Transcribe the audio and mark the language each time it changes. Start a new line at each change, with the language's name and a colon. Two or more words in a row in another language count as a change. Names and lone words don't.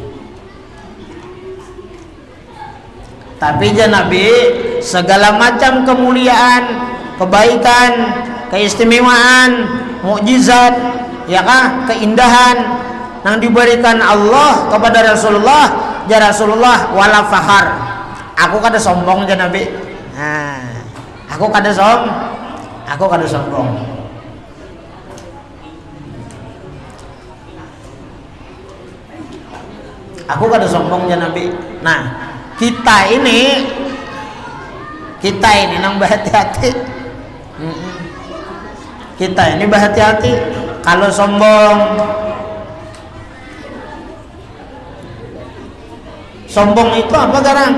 Indonesian: Tapi Nabi segala macam kemuliaan, kebaikan, keistimewaan, mukjizat, ya kah, keindahan yang diberikan Allah kepada Rasulullah,
Arabic: يا رسول الله ولا فخر.
Banjar: Aku kada sombong ya Nabi. Nah, aku kada sombong. Aku kada sombong ya Nabi. Nah, kita ini nang berhati-hati. Kita ini berhati-hati. Kalau sombong itu apa garang?